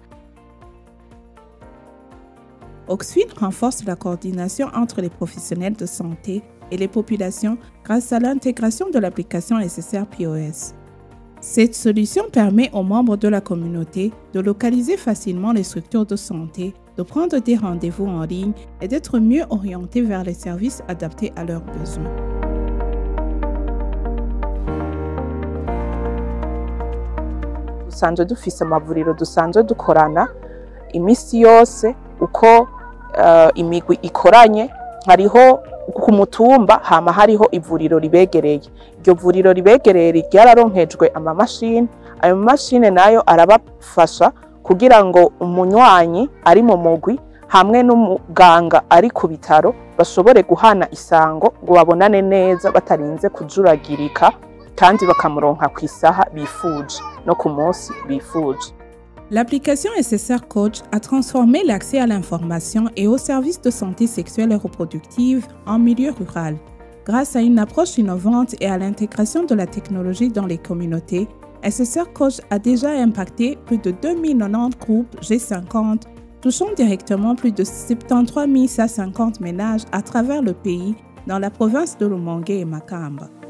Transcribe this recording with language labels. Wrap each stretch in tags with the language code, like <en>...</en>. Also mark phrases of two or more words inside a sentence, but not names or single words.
<fr>Oxfin renforce la coordination entre les professionnels de santé et les populations grâce à l'intégration de l'application SSR POS. Cette solution permet aux membres de la communauté de localiser facilement les structures de santé, de prendre des rendez-vous en ligne et d'être mieux orientés vers les services adaptés à leurs besoins.</fr> <rn>Dusanzwe dufise amavuriro dusanzwe dukorana imisi yose uko imigwi ikoranye, hariho ku mutumba hama hariho ivuriro ribegereye. Iryo vuriro ribegereye ryararonkejwe amamashini, ayo mamashini nayo arabafasha kugira ngo umunywanyi ari mu mugwi hamwe n'umuganga ari ku bitaro bashobore guhana isango ngo babonane neza batarinze kujuragirika kandi bakamuronka ku isaha bifuje no ku munsi bifuje.</rn> <fr>L'application SSR Coach a transformé l'accès à l'information et aux services de santé sexuelle et reproductive en milieu rural. Grâce à une approche innovante et à l'intégration de la technologie dans les communautés, SSR Coach a déjà impacté plus de 2090 groupes G50, touchant directement plus de 73 150 ménages à travers le pays dans la province de Rumonge et Makamba.</fr>